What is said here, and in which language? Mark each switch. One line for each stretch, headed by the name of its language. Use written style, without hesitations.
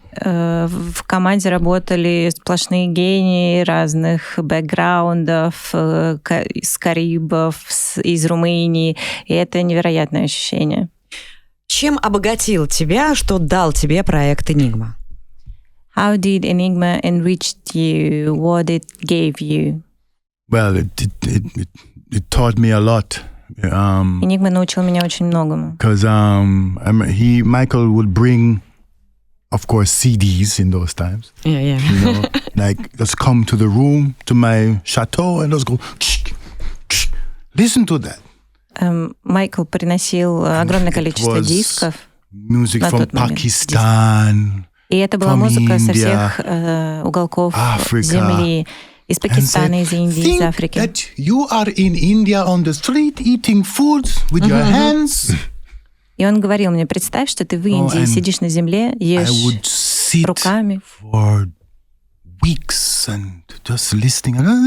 Russian: В команде работали сплошные гении разных бэкграундов, из Карибов, из Румынии, и это невероятное ощущение. Чем обогатил тебя, что дал тебе проект Enigma?
English: How did Enigma enrich you? What it gave you? Well, it taught me a lot.
Russian: Enigma научил меня очень многому.
English: Because Michael would bring, of course, CDs in those times. Yeah. Let's come to the room, to my chateau, and let's go, listen to that.
Russian: Майкл приносил огромное количество дисков.
English: Music from Pakistan.
Russian: И это была музыка со всех уголков земли. Из Пакистана, из Индии, из Африки.
English: That you are in India on the street eating food with your hands.
Russian: И он говорил мне: представь, что ты в Индии сидишь на земле, ешь руками.
English: For weeks and just listening.